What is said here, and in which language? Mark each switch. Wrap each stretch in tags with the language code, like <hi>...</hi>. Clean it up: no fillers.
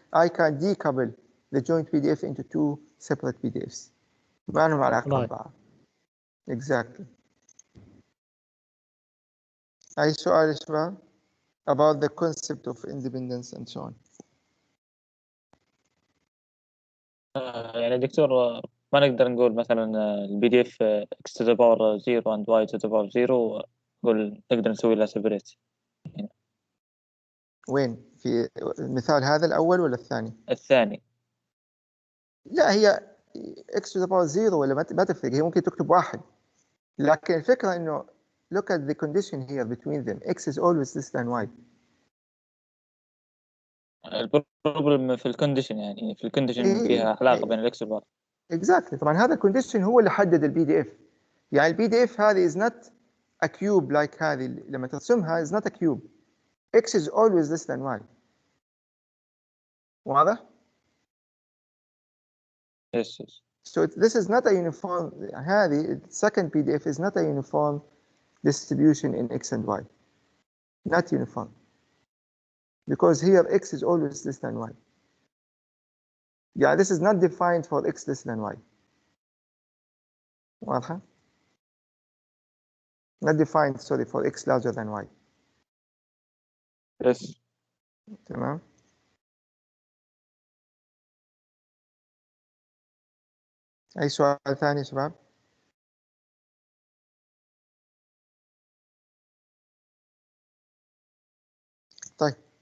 <en>I can decouple the joint PDF into two separate PDFs.</en> <ar>ما لهم علاقة ببعض.</ar> <en>Exactly.</en> <ar>أي سؤال يا شباب</ar> <en>about the concept of independence and so on.</en> <ar>يعني دكتور ما نقدر نقول مثلا البي دي اف</ar> <en>x to the power 0</en> <ar>and y to the power 0 نقول نقدر نسوي لها سيبريت. وين في المثال هذا الأول ولا الثاني؟ الثاني. لا هي</ar> <en>x to the power 0</en> <ar>ولا ما تفرق، هي ممكن تكتب واحد، لكن الفكرة إنه</ar> <en>look at the condition here between them. X is always less than y.</en> <ar>البروبلم في الكونديشن، يعني في الكونديشن فيها علاقة بين الاكس والواي.</ar> <en>Exactly.</en> <ar>طبعا هذا الكونديشن هو اللي حدد البي دي اف. يعني البي دي اف هذه</ar> <en>is not a cube like</en> <ar>هذه لما ترسمها</ar> <en>is not a cube. X is always less than y.</en> <ar>واضح؟</ar> <en>Yes, yes. So this is not a uniform.</en> <ar>هذه</ar> <en>second PDF is not a uniform distribution in x and y. Not uniform. Because here x is always less than y. Yeah, this is not defined for x less than y.</en> <ar>واضحة؟</ar> <en>Not defined, sorry, for x larger than y. Yes.</en> <ar>تمام؟ أي سؤال ثاني يا شباب؟ طيب.</ar>